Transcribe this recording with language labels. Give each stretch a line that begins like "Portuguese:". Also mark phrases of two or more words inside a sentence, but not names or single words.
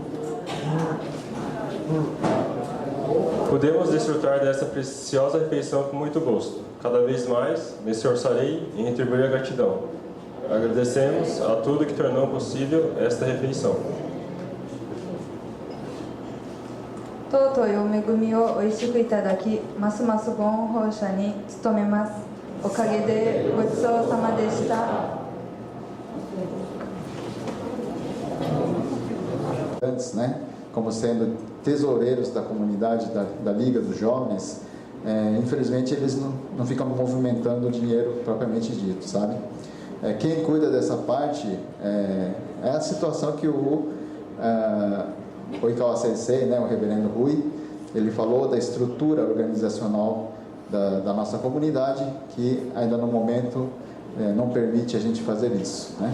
Portuguese: Podemos desfrutar dessa preciosa refeição com muito gosto. Cada vez mais me esforçarei em retribuir a gratidão. Agradecemos a tudo que tornou possível esta refeição.
Japanese: 尊いお恵みをおいしくいただき、ますますご恩報謝に努めます。おかげでごちそうさまでした。
Portuguese: Antes, né, como sendo tesoureiros da comunidade da Liga dos Jovens, infelizmente eles não ficam movimentando o dinheiro propriamente dito, sabe? Quem cuida dessa parte é a situação que o Oikawa Sensei, né, o reverendo Rui, ele falou da estrutura organizacional da nossa comunidade, que ainda no momento não permite a gente fazer isso, né?